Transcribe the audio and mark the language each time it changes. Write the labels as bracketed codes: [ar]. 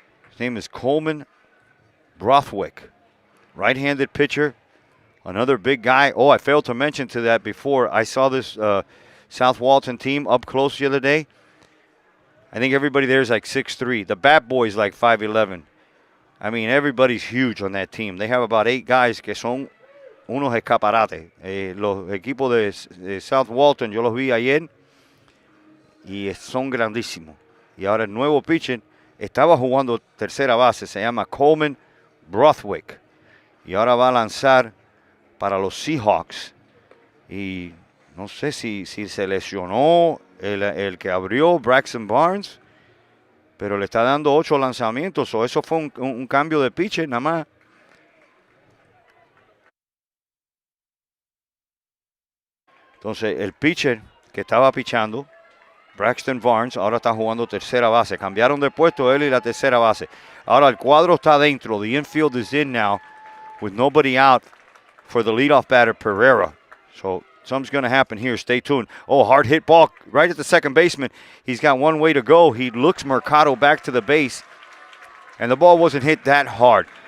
[en] His name is Coleman Brothwick, right-handed pitcher. Another big guy. Oh, I failed to mention to that before. I saw this South Walton team up close the other day. I think everybody there is like 6'3". The Bat Boys like 5'11". I mean, everybody's huge on that team. They have about 8 guys [es] que son unos escaparates. Los equipos de South Walton, yo los vi ayer y son grandísimos. Y ahora el nuevo pitcher estaba jugando tercera base. Se llama Coleman Brothwick. Y ahora va a lanzar para los Seahawks. Y no sé si se lesionó el que abrió, Braxton Barnes, pero le está dando 8 lanzamientos. O eso fue un cambio de pitcher nada más. Entonces, el pitcher que estaba pichando, Braxton Barnes, ahora está jugando tercera base. Cambiaron de puesto él y la tercera base. Ahora el cuadro está dentro. [en] The infield is in now with nobody out for the leadoff batter, Pereira. So something's going to happen here. Stay tuned. Oh, hard hit ball right at the second baseman. He's got one way to go. He looks Mercado back to the base, and the ball wasn't hit that hard.